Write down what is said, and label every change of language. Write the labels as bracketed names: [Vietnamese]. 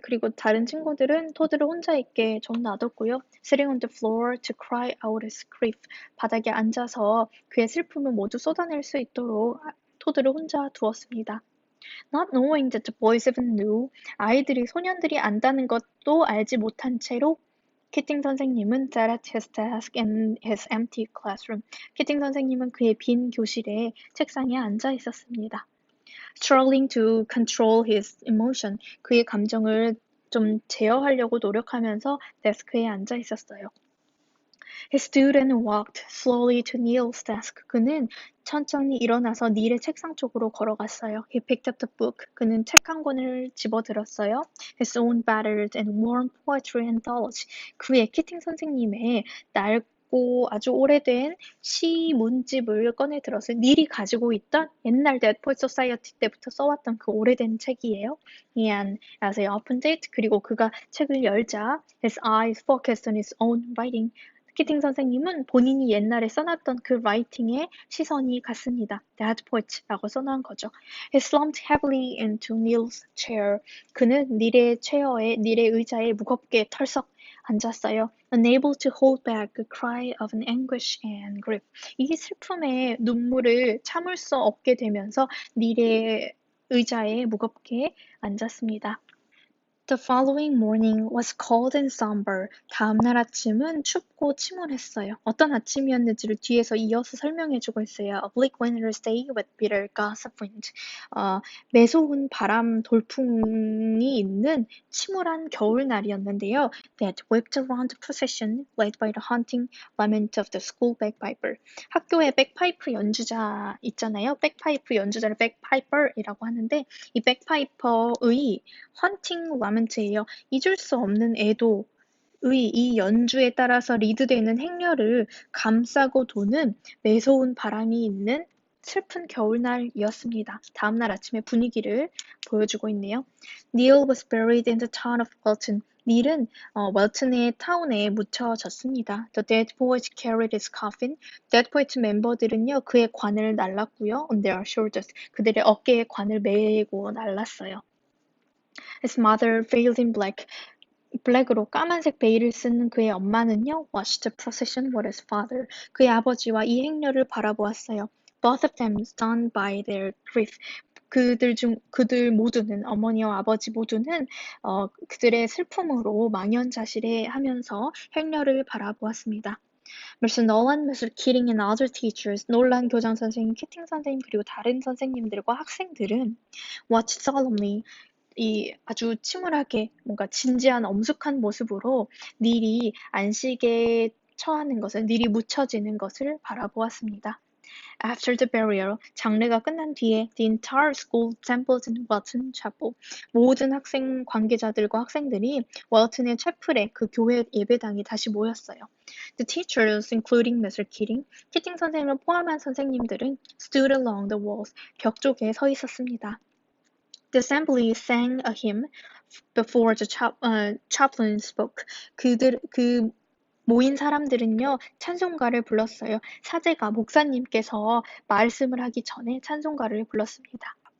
[Korean] 그리고 다른 친구들은 토드를 혼자 있게 좀 놔뒀고요. [English] Sitting on the floor to cry out his grief. [Korean] 바닥에 앉아서 그의 슬픔을 모두 쏟아낼 수 있도록 토드를 혼자 두었습니다. [English] Not knowing that the boys even knew. [Korean] 소년들이 안다는 것도 알지 못한 채로 키팅 선생님은 [English] sat at his desk in his empty classroom. [Korean] 키팅 선생님은 그의 빈 교실에 책상에 앉아 있었습니다. [English] Struggling to control his emotion. [Korean] 그의 감정을 좀 제어하려고 노력하면서 데스크에 앉아 있었어요. [English] He stood and walked slowly to Neil's desk. [Korean] 그는 천천히 일어나서 닐의 책상 쪽으로 걸어갔어요. [English] He picked up the book. [Korean] 그는 책 한 권을 집어들었어요. [English] His own battered and worn poetry anthology. [Korean] 그의 키팅 선생님의 낡고 아주 오래된 시 문집을 꺼내 들었어요. 닐이 가지고 있던 옛날 Dead Poets Society 때부터 써왔던 그 오래된 책이에요. [English] And as he opened it, [Korean] 그리고 그가 책을 열자 [English] his eyes focused on his own writing. [Korean] 키팅 선생님은 본인이 옛날에 써놨던 그 라이팅에 시선이 갔습니다. Dead Poet라고 써놓은 거죠. [English] He slumped heavily into Neil's chair. [Korean] 그는 닐의 의자에 무겁게 털썩 앉았어요. [English] Unable to hold back a cry of an anguish and grief. [Korean] 이 슬픔의 눈물을 참을 수 없게 되면서 닐의 의자에 무겁게 앉았습니다. [English] The following morning was cold and somber. [Korean] 다음날 아침은 춥고 침울했어요. 어떤 아침이었는지를 뒤에서 이어서 설명해주고 있어요. [English] A bleak winter's day with bitter gust of wind. [Korean] 매서운 바람 돌풍이 있는 침울한 겨울날이었는데요. [English] That whipped around the procession led by the haunting lament of the school bagpiper. [Korean] 학교의 백파이프 연주자 있잖아요. 백파이프 연주자를 백파이퍼이라고 하는데 이 백파이퍼의 헌팅 라멘트예요. 잊을 수 없는 애도의 이 연주에 따라서 리드되는 행렬을 감싸고 도는 매서운 바람이 있는 슬픈 겨울날이었습니다. 다음날 아침의 분위기를 보여주고 있네요. [English] Neil was buried in the town of Welton. [Korean] 닐은 웰튼의 타운에 묻혀졌습니다. [English] The Dead Poets carried his coffin. [Korean] Dead Poets 멤버들은요 그의 관을 날랐고요. [English] On their shoulders. [Korean] 그들의 어깨에 관을 메고 날랐어요. [English] His mother, veiled in black. [Korean] 블랙으로 까만색 베일을 쓴 그의 엄마는요, [English] watched the procession with his father. [Korean] 그의 아버지와 이 행렬을 바라보았어요. [English] Both of them stunned by their grief. [Korean] 그들 모두는, 어머니와 아버지 모두는 그들의 슬픔으로 망연자실해하면서 행렬을 바라보았습니다. Mr. Nolan, Mr. [English] Keating and other teachers, [Korean] 놀란 교장 선생님, 키팅 선생님 그리고 다른 선생님들과 학생들은 [English] watched solemnly. [Korean] 이 아주 침울하게 뭔가 진지한 엄숙한 모습으로 닐이 안식에 처하는 것을, 닐이 묻혀지는 것을 바라보았습니다. [English] After the burial, [Korean] 장례가 끝난 뒤에 [English] the entire school assembled in Welton Chapel. [Korean] 모든 학생 관계자들과 학생들이 웰튼의 채플에 그 교회 예배당에 다시 모였어요. [English] The teachers, including Mr. [Korean] Keating, 키팅 선생님을 포함한 선생님들은 [English] stood along the walls, [Korean] 벽 쪽에 서 있었습니다. [English] The assembly sang a hymn before the chaplain spoke. [Korean] 그 모인 사람들은요, 찬송가를 불렀어요. 사제가, 목사님께서 말씀을 하기 전에 찬송가를 불렀습니다.